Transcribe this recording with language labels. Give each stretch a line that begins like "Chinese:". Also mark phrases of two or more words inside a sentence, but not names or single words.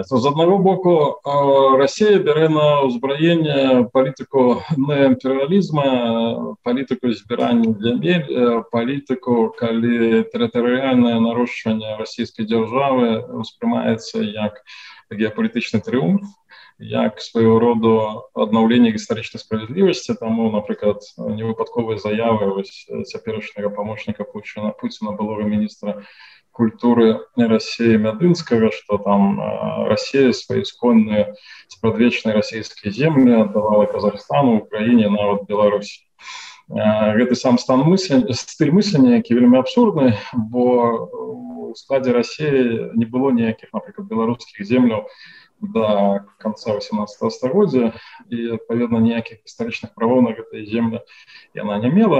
Belarusian: З аднаго боку, Расія бярэ на ўзбраенне палітыку неімперыялізма, палітыку збірання зямель, палітыку, калі тэрытарыяльнае нарошчванне расійскай дзяржавы ўспрымаецца як геапалітычны трыумф, як свайго роду аднаўленне гістарычнай справядлівасці. Таму, напрыклад, невыпадковыя заявы цяперашняга памочніка Пуціна, былога міністра культуры России Мядынскага,
Russian: что там Россия свои исконные спрадвечные российские земли отдавала Казахстану, Украине,
Belarusian: нават Беларуси. Гэты сам стыль мыслення, які вельмі абсурдны, бо у складзе России не было ніякіх, напрыклад, беларускіх земляў до конца 18 стагоддзя, і, адпаведна, ніякіх гістарычных правоў на гэтыя землі яна не мела.